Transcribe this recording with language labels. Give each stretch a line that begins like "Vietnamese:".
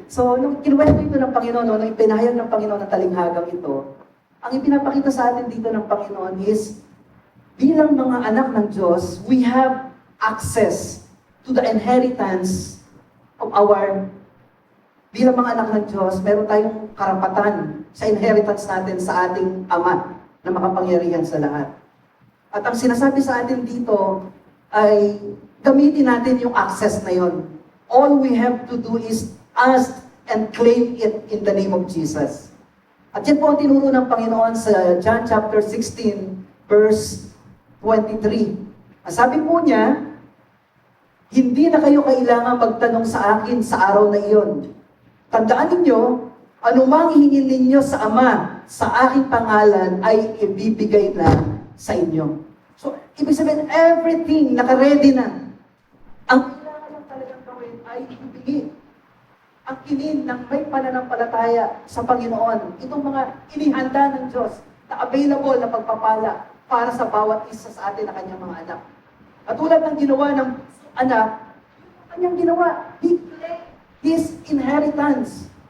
Filipino: So, nung kinuwento ito ng Panginoon, nung ipinahayag ng Panginoon ang talinghagang ito, ang ipinapakita sa atin dito ng Panginoon is, bilang mga anak ng Diyos,
English: we have access to the inheritance of
Filipino: bilang mga anak ng Diyos, meron tayong karapatan sa inheritance natin sa ating Ama na makapangyarihan sa lahat. At ang sinasabi sa atin dito ay gamitin natin yung access na yon.
English: All we have to do is ask and claim it in the name of Jesus.
Filipino: At yan po ang tinuro ng Panginoon sa John chapter 16, verse 23. Ang sabi po niya, hindi na kayo kailangan magtanong sa akin sa araw na iyon. Tandaan ninyo, anumang hihingin ninyo sa Ama, sa aking pangalan, ay ibibigay na sa inyo. So, ibig sabihin, everything naka-ready na. Ang kailangan lang talagang gawin ay ibigay. Ang kinin ng may pananampalataya sa Panginoon, itong mga inihanda ng Diyos na available na pagpapala para sa bawat isa sa atin na kanyang mga anak. At tulad ng ginawa ng anak, yung kanyang ginawa,
English: he claimed his inheritance.